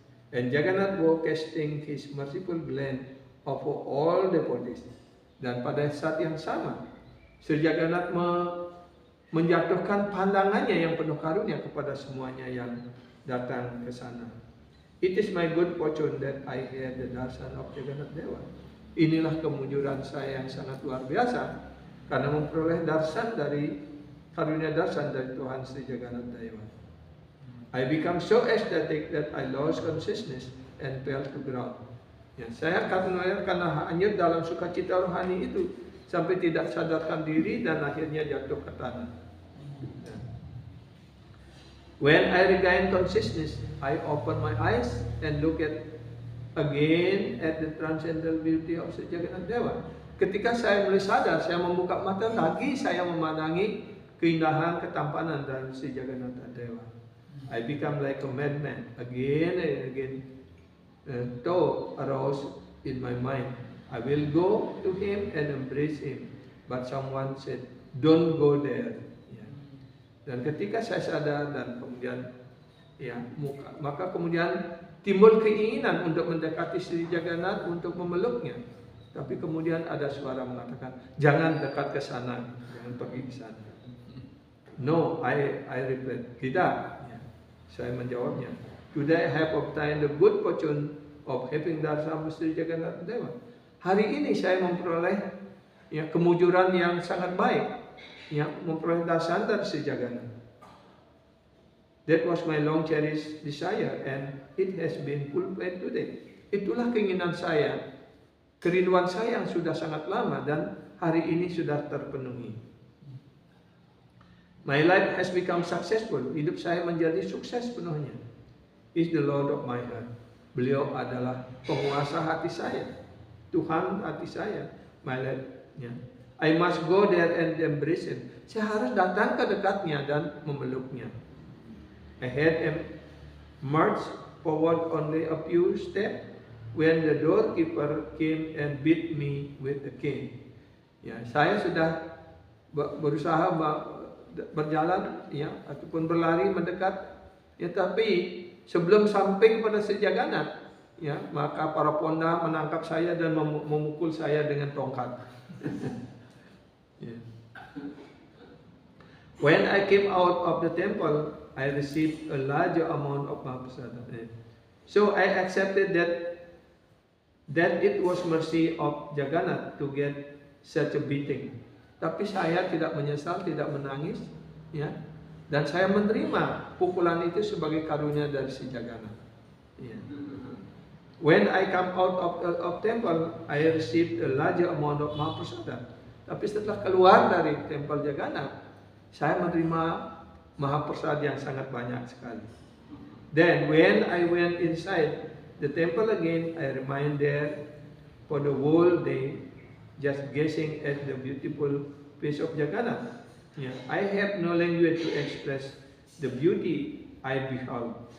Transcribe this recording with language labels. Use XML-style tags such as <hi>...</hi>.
<en>And Jagannath was casting his merciful glance over all devotees.</en> <id>Dan pada saat yang sama, Sri Jagannath menjatuhkan pandangannya yang penuh karunia kepada semuanya yang datang ke sana.</id> <en>It is my good fortune that I had the darshan of Jagannath Dewa.</en> <id>Inilah kemujuran saya yang sangat luar biasa karena memperoleh darshan dari karunia darshan dari Tuhan Sri Jagannath Dewa.</id> <en>I become so ecstatic that I lost consciousness and fell to ground.</en> <id>Ya, saya karena hanyut dalam sukacita rohani itu sampai tidak sadarkan diri dan akhirnya jatuh ke tanah. Ya.</id> <en>When I regained consciousness, I opened my eyes and look again at the transcendental beauty of Sri Jagannath Dewa.</en> <id>Ketika saya mulai sadar, saya membuka mata lagi, saya memandangi keindahan ketampanan dari Sri Jagannath Dewa.</id> <en>I become like a madman again and again, thought arose in my mind. I will go to him and embrace him. But someone said, don't go there.</en> <id>Ya. Dan ketika saya sadar dan kemudian maka kemudian timbul keinginan untuk mendekati Sri Jagannath untuk memeluknya. Tapi kemudian ada suara mengatakan, jangan dekat ke sana, jangan pergi ke sana.</id> <en>No, I replied,</en> <id>tidak. Ya. Saya menjawabnya,</id> <en>today I have obtained the good fortune of having darshan Sri Jagannath Dewa.</en> <id>Hari ini saya memperoleh kemujuran yang sangat baik, memperoleh darshan dari Sri Jagannath.</id> <en>That was my long cherished desire and it has been fulfilled today.</en> <id>Itulah keinginan saya, kerinduan saya yang sudah sangat lama dan hari ini sudah terpenuhi.</id> <en>My life has become successful.</en> <id>Hidup saya menjadi sukses penuhnya.</id> <en>Is the Lord of my heart.</en> <id>Beliau adalah penguasa hati saya, Tuhan hati saya.</id> <en>My life. I must go there and embrace him.</en> <id>Saya harus datang ke dekatnya dan memeluknya.</id> <en>I had marched forward only a few steps when the doorkeeper came and beat me with a cane.</en> <id>Ya, saya sudah berusaha berjalan, ataupun berlari mendekat, tapi sebelum sampai kepada Sri Jagannath, maka para ponda menangkap saya dan memukul saya dengan tongkat.</id> <en>When I came out of the temple, I received a larger amount of Mahaprasada. So I accepted that it was mercy of Jagannath to get such a beating.</en> <id>Tapi saya tidak menyesal, tidak menangis, dan saya menerima pukulan itu sebagai karunia dari si Jagannath.</id> <en>When I come out of temple, I received a larger amount of Mahaprasada.</en> <id>Tapi setelah keluar dari tempel Jagannath, saya menerima Mahaprasada yang sangat banyak sekali.</id> <en>Then when I went inside the temple again, I remained there for the whole day, just gazing at the beautiful face of Jagannath. I have no language to express the beauty I beheld.</en>